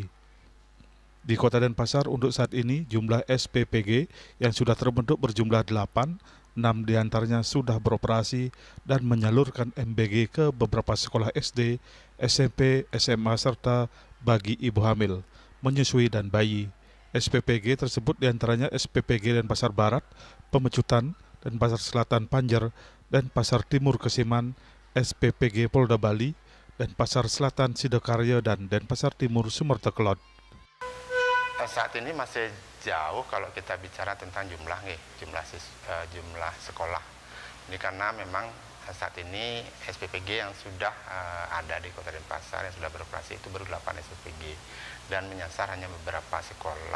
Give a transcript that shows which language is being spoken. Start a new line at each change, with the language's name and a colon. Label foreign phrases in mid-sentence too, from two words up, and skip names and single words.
Indonesian: Di Kota Denpasar untuk saat ini jumlah SPPG yang sudah terbentuk berjumlah 8, 6 diantaranya sudah beroperasi dan menyalurkan MBG ke beberapa sekolah SD, SMP, SMA serta bagi ibu hamil, menyusui dan bayi. SPPG tersebut diantaranya SPPG Denpasar Barat, Pemecutan, Denpasar Selatan Panjer, Denpasar Timur Kesiman, SPPG Polda Bali, Denpasar Selatan Sidokarya dan Denpasar Timur Sumerta-Kelot. Saat ini masih jauh kalau kita bicara tentang jumlah sekolah. Ini karena memang saat ini SPPG yang sudah ada di Kota Denpasar yang sudah beroperasi itu baru 8 SPPG dan menyasar hanya beberapa sekolah.